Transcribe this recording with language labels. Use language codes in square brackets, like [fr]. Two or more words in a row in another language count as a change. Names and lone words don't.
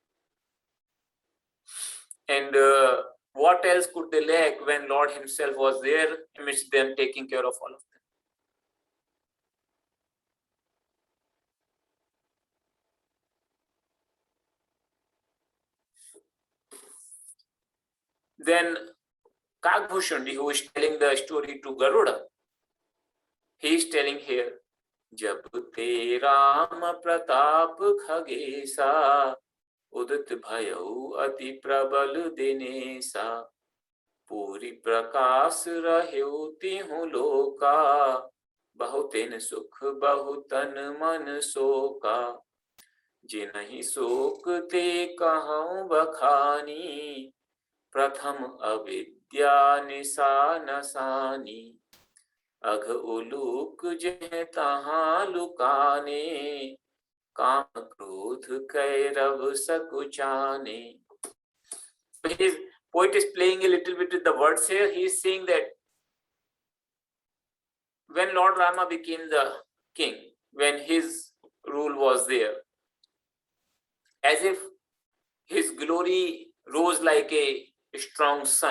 [en] And what else could they lack when Lord himself was there amidst them, taking care of all of them? Then Kagbhushundi, who is telling the story to Garuda, he is telling [awa] here, जब ते राम प्रताप खगेसा, उदित भयउ अति प्रबल दिनेसा, पूरि प्रकास रहेउ तिहु लोका, बहुतिन सुख बहुतन मन सोका, जिनहि सोक ते कहउ बखानी, प्रथम अविद्या निसानसानी, अघ उलूक जेह तहाँ लुकाने, काम क्रोध कैरव सकुचाने. [en] His poet is playing a little bit with the words here. He is saying that when Lord Rama became the king, when his rule was there, as if his glory rose like a strong sun.